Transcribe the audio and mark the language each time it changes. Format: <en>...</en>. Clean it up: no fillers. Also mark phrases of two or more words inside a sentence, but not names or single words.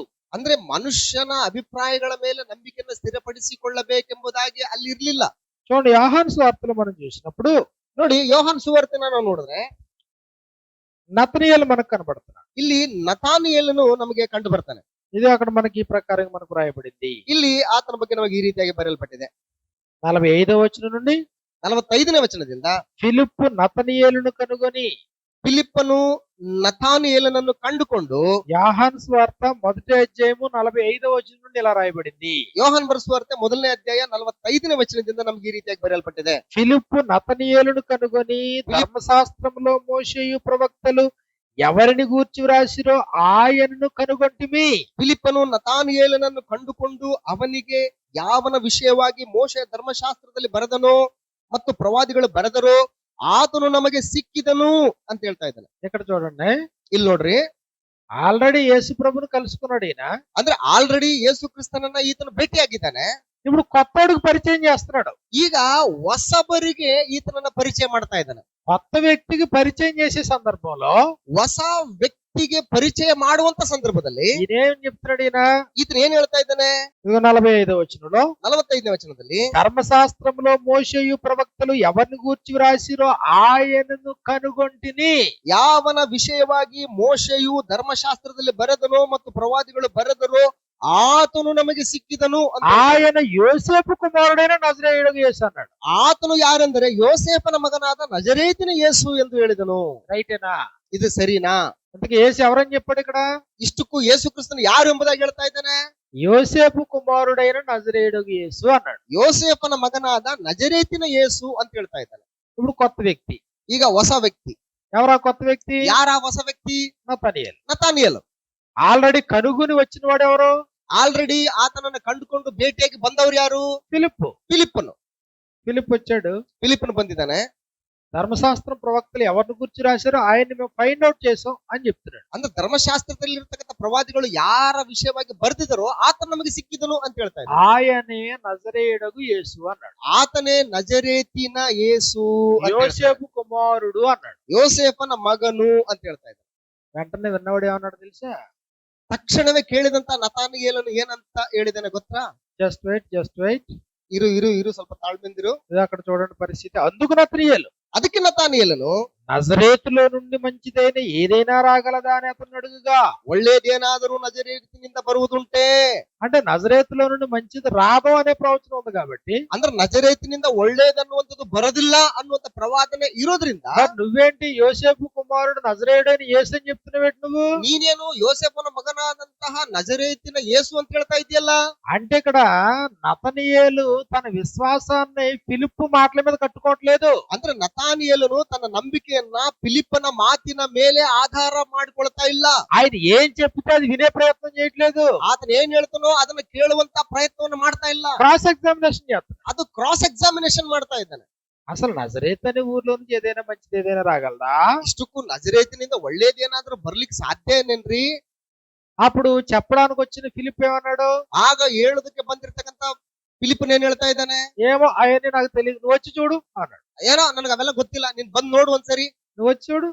<kn>ಅಂದ್ರೆ ಮನುಷ್ಯನ ಅಭಿಪ್ರಾಯಗಳ ಮೇಲೆ ನಂಬಿಕೆಯನ್ನು ಸ್ಥಿರಪಡಿಸಿಕೊಳ್ಳಬೇಕೆಂಬುದಾಗಿ ಅಲ್ಲಿ ಇರ್ಲಿಲ್ಲ.</kn> <te>చూడండి, యోహాను సువార్తలో మనం చూసినప్పుడు,</te> <kn>ನೋಡಿ, ಯೋಹಾನ್ ಸುವಾರ್ತೆನ ನಾವು ನೋಡಿದ್ರೆ</kn> <te>నతనీయేలు మనకు కనబడుతున్నాడు.</te> <kn>ಇಲ್ಲಿ ನತಾನಿಯೇಲನು ನಮಗೆ ಕಂಡು ಬರ್ತಾನೆ.</kn> <te>ఇది అక్కడ మనకి ఈ ప్రకారంగా మనకు రాయబడింది.</te> <kn>ಇಲ್ಲಿ ಆತನ ಬಗ್ಗೆ ನಮಗೆ ಈ ರೀತಿಯಾಗಿ ಬರೆಯಲ್ಪಟ್ಟಿದೆ.</kn> <te>45వ వచనం నుండి</te> <kn>45ನೇ ವಚನದಿಂದ</kn> <te>ఫిలిప్పు నతనీయేలును కనుగొని</te> <kn>ಫಿಲಿಪ್ಪನು ನತಾನಿಯೇಲನನ್ನು ಕಂಡುಕೊಂಡು,</kn> <te>యోహాను సువార్త మొదటి అధ్యాయము 45వ వచనం నుండి ఇలా రాయబడింది.</te> <kn>ಯೋಹಾನ್ ಬರೆಸುವಾರ್ತೆ 1ನೇ ಅಧ್ಯಾಯ 45ನೇ ವಚನದಿಂದ ನಮ್ಗೆ ಈ ರೀತಿಯಾಗಿ ಬರೆಯಲ್ಪಟ್ಟಿದೆ.</kn> <te>ఫిలిప్పు నతనీయేలును కనుగొని ధర్మశాస్త్రములో మోషేయు ప్రవక్తలు ఎవరిని గూర్చి వ్రాసిరో ఆయనను కనుగొంటిమి.</te> <kn>ಫಿಲಿಪ್ಪನು ನತಾನಿಯೇಲನನ್ನು ಕಂಡುಕೊಂಡು ಅವನಿಗೆ ಯಾವನ ವಿಷಯವಾಗಿ ಮೋಶೆ ಧರ್ಮಶಾಸ್ತ್ರದಲ್ಲಿ ಬರೆದನೋ ಮತ್ತು ಪ್ರವಾದಿಗಳು ಬರೆದರೋ ಆತನು ನಮಗೆ ಸಿಕ್ಕಿದನು ಅಂತ ಹೇಳ್ತಾ ಇದ್ದಾನೆ.</kn> <te>ఇక్కడ చూడండి,</te> <kn>ಇಲ್ಲಿ ನೋಡ್ರಿ,</kn> <te>ఆల్రెడీ యేసు ప్రభుని కలుసుకున్నాడు ఈయన.</te> <kn>ಅಂದ್ರೆ ಆಲ್ರೆಡಿ ಯೇಸು ಕ್ರಿಸ್ತನನ್ನ ಈತನು ಭೇಟಿಯಾಗಿದ್ದಾನೆ.</kn> <te>ఇప్పుడు కొత్తోడికి పరిచయం చేస్తున్నాడు.</te> <kn>ಈಗ ಹೊಸಬರಿಗೆ ಈತನನ್ನ ಪರಿಚಯ ಮಾಡ್ತಾ ಇದ್ದಾನೆ.</kn> <te>కొత్త వ్యక్తికి పరిచయం చేసే సందర్భంలో</te> <kn>ಹೊಸ ವ್ಯಕ್ತಿಗೆ ಪರಿಚಯ ಮಾಡುವಂತ ಸಂದರ್ಭದಲ್ಲಿ</kn> <te>ఈయనేం చెప్తున్నాడు ఈయన?</te> <kn>ಈತನ ಏನ್ ಹೇಳ್ತಾ ಇದ್ದಾನೆ?</kn> <te>45వ వచనంలో</te> <kn>45ನೇ ವಚನದಲ್ಲಿ</kn> <te>ధర్మశాస్త్రములో మోషేయు ప్రవక్తలు ఎవరిని గూర్చి వ్రాసిరో ఆయనను కనుగొంటిని.</te> <kn>ಯಾವನ ವಿಷಯವಾಗಿ ಮೋಶೆಯು ಧರ್ಮಶಾಸ್ತ್ರದಲ್ಲಿ ಬರೆದನೋ ಮತ್ತು ಪ್ರವಾದಿಗಳು ಬರೆದರೋ ಆತನು ನಮಗೆ ಸಿಕ್ಕಿದನು ಅಂತ.</kn> <te>ఆయన యోసేపు కుమారుడైన నజరేయుడు యేసు అన్నాడు.</te> <kn>ಆತನು ಯಾರೆಂದರೆ ಯೋಸೇಫನ ಮಗನಾದ ನಜರೇತಿನ ಯೇಸು ಎಂದು ಹೇಳಿದನು.</kn> <te>రైటేనా?</te> <kn>ಇದು ಸರಿನಾ?</kn> <te>అందుకే యేసు ఎవరని చెప్పాడు ఇక్కడ?</te> <kn>ಇಷ್ಟಕ್ಕೂ ಯೇಸು ಕ್ರಿಸ್ತನು ಯಾರು ಎಂಬುದಾಗಿ ಹೇಳ್ತಾ ಇದ್ದಾನೆ?</kn> <te>యోసేపు కుమారుడైన నజరేయుడు యేసు అన్నాడు.</te> <kn>ಯೋಸೇಫನ ಮಗನಾದ ನಜರೇತಿನ ಯೇಸು ಅಂತ ಹೇಳ್ತಾ ಇದ್ದಾನೆ.</kn> <te>ఇప్పుడు కొత్త వ్యక్తి.</te> <kn>ಈಗ ಹೊಸ ವ್ಯಕ್ತಿ.</kn> <te>ఎవరా కొత్త వ్యక్తి?</te> <kn>ಯಾರ ಹೊಸ ವ್ಯಕ್ತಿ?</kn> <te>నతనీయేలు.</te> <kn>ನತಾನಿಯೇಲು.</kn> <te>ఆల్రెడీ కనుగొని వచ్చిన వాడు ఎవరు?</te> <kn>ಆಲ್ರೆಡಿ ಆತನನ್ನು ಕಂಡುಕೊಂಡು ಭೇಟಿಯಾಗಿ ಬಂದವರು ಯಾರು?</kn> <te>ఫిలిప్పు.</te> <kn>ಫಿಲಿಪ್ಪನು.</kn> <te>ఫిలిప్ వచ్చాడు.</te> <kn>ಫಿಲಿಪ್ಪನು ಬಂದಿದ್ದಾನೆ.</kn> <te>ధర్మశాస్త్రం ప్రవక్తలు ఎవరిని గురించి రాశారో ఆయన్ని మేము</te> <en>find out</en> <te>చేసాం అని చెప్తున్నాడు.</te> <kn>ಅಂದ್ರೆ ಧರ್ಮಶಾಸ್ತ್ರದಲ್ಲಿ ಇರತಕ್ಕಂಥ ಪ್ರವಾದಿಗಳು ಯಾರ ವಿಷಯವಾಗಿ ಬರೆದಿದರೋ ಆತನ ನಮಗೆ ಸಿಕ್ಕಿದನು ಅಂತ ಹೇಳ್ತಾ ಇದ್ದಾರೆ.</kn> <te>ఆయనే నజరేయుడగు యేసు అన్నాడు.</te> <kn>ಆತನೇ ನಜರೇತಿನ ಯೇಸು ಅಂತ ಹೇಳ್ತಾ ಇದ್ದಾರೆ.</kn> <te>యోసేపు కుమారుడు అన్నాడు.</te> <kn>ಯೋಸೇಫನ ಮಗನು ಅಂತ ಹೇಳ್ತಾ ಇದ್ದಾರೆ.</kn> <te>వెంటనే విన్నవాడు ఏమన్నాడు తెలుసా?</te> <kn>ತಕ್ಷಣವೇ ಕೇಳಿದಂತ ನತಾನಿಯೇಲನು ಏನಂತ ಹೇಳಿದಾನೆ ಗೊತ್ತಾ?</kn> <en>Just wait.</en> <kn>ಇರು ಇರು ಇರು ಸ್ವಲ್ಪ ತಾಳ್ಮೆಂದಿರು.</kn> <te>ఇది అక్కడ చూడండి పరిస్థితి. అందుకు నతనీయేలు</te> <kn>ಅದಕ್ಕೆ ನತಾನಿಯೇಲನು</kn> <te>నజరేతులో నుండి మంచిదైన ఏదైనా రాగలదా అని అతను అడుగుగా,</te> <kn>ಒಳ್ಳೇದೇನಾದರೂ ನಜರೇತಿನಿಂದ ಬರುವುದುಂಟೆ.</kn> <te>అంటే నజరేతులో నుండి మంచిది రాదు అనే ప్రవచనం ఉంది కాబట్టి,</te> <kn>ಅಂದ್ರೆ ನಜರೇತಿನಿಂದ ಒಳ್ಳೇದನ್ನುವಂಥದ್ದು ಬರೋದಿಲ್ಲ ಅನ್ನುವಂತ ಪ್ರವಾದನೆ ಇರೋದ್ರಿಂದ</kn> <te>మరి నువ్వేంటి యోసేపు కుమారుడు నజరేయుడైన యేసు అని చెప్తున్నావేంటి నువ్వు?</te> <kn>ನೀನೇನು ಯೋಸೇಫನ ಮಗನಾದಂತಹ ನಜರೇತಿನ ಯೇಸು ಅಂತ ಹೇಳ್ತಾ ಇದೆಯಲ್ಲ.</kn> <te>అంటే ఇక్కడ నతనీయేలు తన విశ్వాసాన్ని ఫిలిప్పు మాటల మీద కట్టుకోవట్లేదు.</te> <kn>ಅಂದ್ರೆ ನತಾನಿಯೇಲನು ತನ್ನ ನಂಬಿಕೆಯನ್ನ ಫಿಲಿಪ್ಪನ ಮಾತಿನ ಮೇಲೆ ಆಧಾರ ಮಾಡಿಕೊಳ್ತಾ ಇಲ್ಲ.</kn> <te>ఆయన ఏం చెప్తే అది వినే ప్రయత్నం చేయట్లేదు.</te> <kn>ಆತನ ಏನ್ ಹೇಳ್ತಾನೋ ಅದನ್ನ ಕೇಳುವಂತ ಪ್ರಯತ್ನವನ್ನು ಮಾಡ್ತಾ ಇಲ್ಲ.</kn> <en>cross examination</en> <te>చేస్తాడు.</te> <kn>ಅದು</kn> <en>cross examination</en> <kn>ಮಾಡ್ತಾ ಇದ್ದಾನೆ.</kn> <te>అసలు నజరేత్ అనే ఊర్లో నుంచి ఏదైనా మంచిది ఏదైనా రాగలదా?</te> <kn>ಇಷ್ಟಕ್ಕೂ ನಜರೇತಿನಿಂದ ಒಳ್ಳೇದೇನಾದ್ರೂ ಬರ್ಲಿಕ್ಕೆ ಸಾಧ್ಯ ಏನೇನ್ರಿ?</kn> <te>అప్పుడు చెప్పడానికి వచ్చిన ఫిలిప్ ఏమన్నాడు?</te> <kn>ಆಗ ಹೇಳೋದಕ್ಕೆ ಬಂದಿರ್ತಕ್ಕಂತ ಫಿಲಿಪ್ಪನ್ ಏನ್ ಹೇಳ್ತಾ ಇದ್ದಾನೆ?</kn> <te>ఏమో అవన్నీ నాకు తెలియదు, నువ్వు వచ్చి చూడు అన్నాడు.</te> <kn>ಏನೋ ನನಗೆ ಅವೆಲ್ಲ ಗೊತ್ತಿಲ್ಲ, ನೀನ್ ಬಂದ್ ನೋಡು ಒಂದ್ಸರಿ,</kn> <te>నువ్వు వచ్చి చూడు.</te>